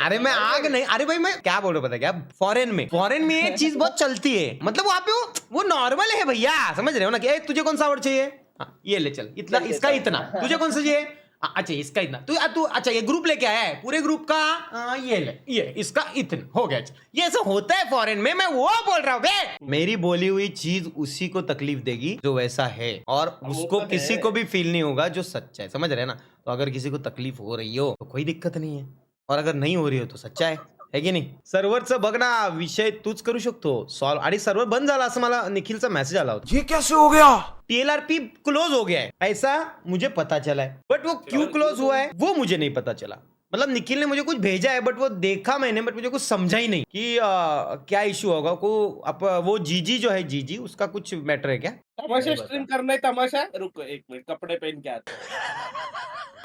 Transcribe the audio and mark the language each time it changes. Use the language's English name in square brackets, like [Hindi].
[Hindi] अरे मैं आग नहीं, अरे भाई मैं क्या बोल रहा हूँ पता क्या, फॉरेन में ये चीज बहुत चलती है, मतलब वहाँ पे वो नॉर्मल है भैया, समझ रहे हो ना कि तुझे कौन सा अवार्ड चाहिए, हाँ, ये ले चल इतना, इसका इतना, तुझे कौन सा चाहिए, अच्छा इसका इतना, तू अच्छा ये ग्रुप लेके आया है पूरे ग्रुप का, ये ले, ये इसका इतना हो गया। ये ऐसा होता है फॉरेन में, मैं वो बोल रहा हूँ बे। मेरी बोली हुई चीज उसी को तकलीफ देगी जो वैसा है, और उसको तो किसी है। को भी फील नहीं होगा जो सच्चा है, समझ रहे हैं ना। तो अगर किसी को तकलीफ हो रही हो तो कोई दिक्कत नहीं है, और अगर नाही हो रही हो तो सच्चा है की नाही। [Marathi] सर्व्हरचं बघ ना, विषय तूच करू शकतो सॉल्व, आणि सर्व्हर बंद झाला असं मला निखिलचा मेसेज आला होता। [Hindi] ये कैसे हो गया? TLRP क्लोज हो गया है ऐसा मुझे पता चला है, बट वो क्यों क्लोज हुआ है वो मुझे नहीं पता चला। मतलब निखिल ने मुझे कुछ भेजा है, बट वो देखा मैंने, बट मुझे कुछ समझा ही नहीं कि क्या इश्यू होगा को। वो जीजी जो है, जीजी उसका कुछ मैटर है क्या? तमाशा स्ट्रीम करना है, तमाशा। रुको एक मिनट, कपड़े पहन के आते।